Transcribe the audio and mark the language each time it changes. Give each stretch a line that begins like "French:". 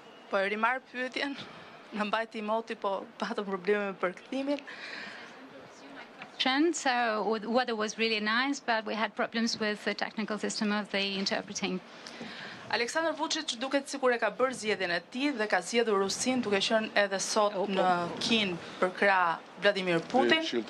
Albanian: Po e rimar pyetjen, në mbajti moti, po patëm probleme me përkthimin.
English: So the weather was really nice, but we had problems with the technical system of the interpreting.
Albanian: Aleksandar Vučić duket sikur e ka bërë zgjedhjen e tij dhe ka zgjedhur Rusin duke qenë edhe sot në Kinë për krah Vladimir Putin.